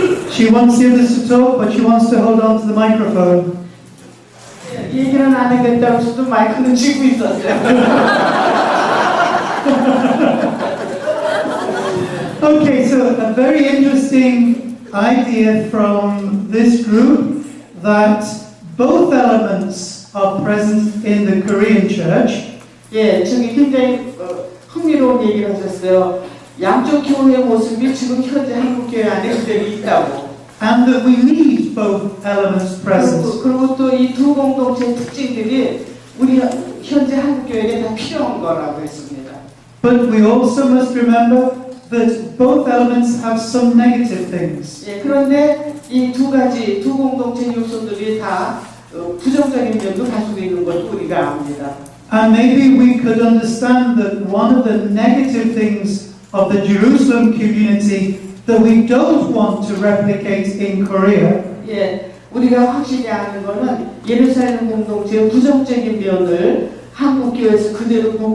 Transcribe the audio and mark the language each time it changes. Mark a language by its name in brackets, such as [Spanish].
[English] She wants the others to talk, but she wants to hold on to the microphone. [Korean] 얘기는 안 하겠다고 해도 마이크는 쥐고 있었어요. [English] Okay, so a very interesting idea from this group that both elements are present in the Korean church. [Korean] 예, 저기 굉장히 흥미로운 얘기를 하셨어요. 양쪽 교회의 모습이 지금 현재 한국 교회 안에 그대로 있다고. [English] And that we need both elements present. [Korean] 그리고 또 이 두 공동체의 특징들이 우리 현재 한국 교회에 다 필요한 거라고 했습니다. [English] But we also must remember that both elements have some negative things. [Korean] 예, 그런데 이 두 가지, 두 공동체 요소들이 다 부정적인 면도 가지고 있는 것도 우리가 압니다. [English] And maybe we could understand that one of the negative things of the Jerusalem community that we don't want to replicate in Korea [Korean] 예, 우리가 확실히 아는 거는 예루살렘 공동체의 부정적인 면을 한국 교회에서 그대로